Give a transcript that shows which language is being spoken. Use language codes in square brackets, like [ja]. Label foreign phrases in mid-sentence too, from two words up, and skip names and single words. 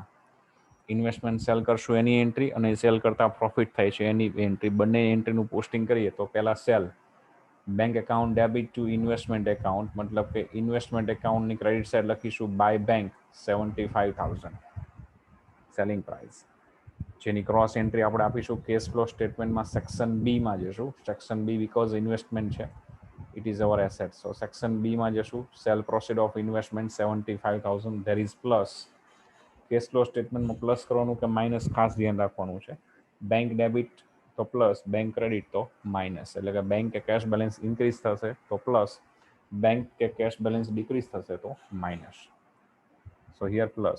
[en] investment sale [gu] કરશું એની એન્ટ્રી અને સેલ કરતાં પ્રોફિટ થાય છે એની એન્ટ્રી, બંને એન્ટ્રીનું પોસ્ટિંગ કરીએ તો પહેલાં [en] sale bank account debit to investment account, [gu] મતલબ કે ઇન્વેસ્ટમેન્ટ એકાઉન્ટની [en] credit side [gu] લખીશું [en] by bank [gu] 75,000 [en] selling price, [gu] જેની [en] cross entry [gu] આપણે આપીશું [en] cash flow [gu] સ્ટેટમેન્ટમાં સેક્શન બીમાં જશું. [en] section B because investment છે, it is our asset. So section B [gu] માં જશું, [en] sale proceed of investment 75,000, there is પ્લસ. cash flow [gu] સ્ટેટમેન્ટમાં પ્લસ કરવાનું કે માઇનસ ખાસ ધ્યાન રાખવાનું છે. [en] bank debit તો plus, bank credit તો માઇનસ. [gu] એટલે કે બેંક કે [en] cash balance increase [gu] થશે તો પ્લસ, બેંક કે [en] cash balance decrease [gu] થશે તો માઇનસ. [en] so here plus.